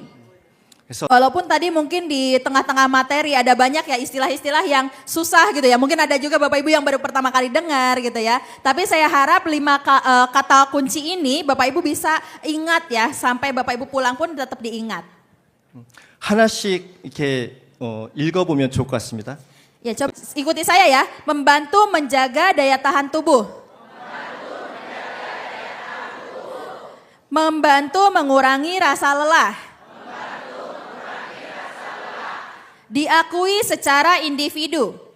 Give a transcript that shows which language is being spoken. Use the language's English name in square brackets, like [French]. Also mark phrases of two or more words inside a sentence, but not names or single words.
[Indonesian] Walaupun tadi mungkin di tengah-tengah materi ada banyak ya istilah-istilah yang susah gitu ya. Mungkin ada juga Bapak Ibu yang baru pertama kali dengar gitu ya. Tapi saya harap 5 kata kunci ini Bapak Ibu bisa ingat ya. Sampai Bapak Ibu pulang pun tetap diingat. [Korean] 하나씩 이렇게 읽어보면 좋을 것 같습니다. [Indonesian] Ya, coba ikuti saya ya. Membantu menjaga daya tahan tubuh. Membantu mengurangi rasa lelah. Diakui secara individu.